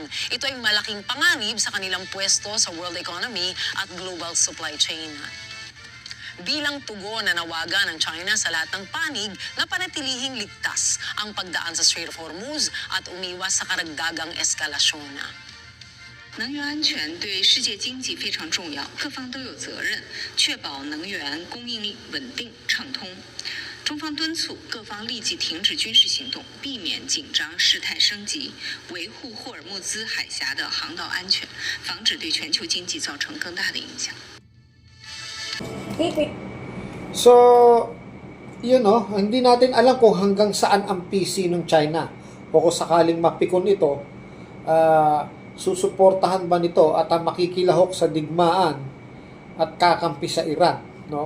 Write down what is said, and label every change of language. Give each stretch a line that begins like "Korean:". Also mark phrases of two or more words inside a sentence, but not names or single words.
Filipino: Ito ay malaking panganib sa kanilang pwesto sa
English: world economy
Filipino: at
English: global supply chain.
Filipino: Bilang tugon na nawagan ng China sa lahat ng panig na panatilihing ligtas ang pagdaan sa Strait of Hormuz at umiwas sa karagdagang eskalasyon.
Chinese: 能源安全对世界经济非常重要，各方都有责任确保能源供应链稳定畅通。中方敦促各方立即停止军事行动，避免紧张事态升级，维护霍尔木兹海峡的航道安全，防止对全球经济造成更大的影响。 tipik.
Filipino: So, yun no, hindi natin alam kung hanggang saan ang PC ng China o kung sakaling mapikon ito, susuportahan ba nito at makikilahok sa digmaan at kakampi sa Iran, no?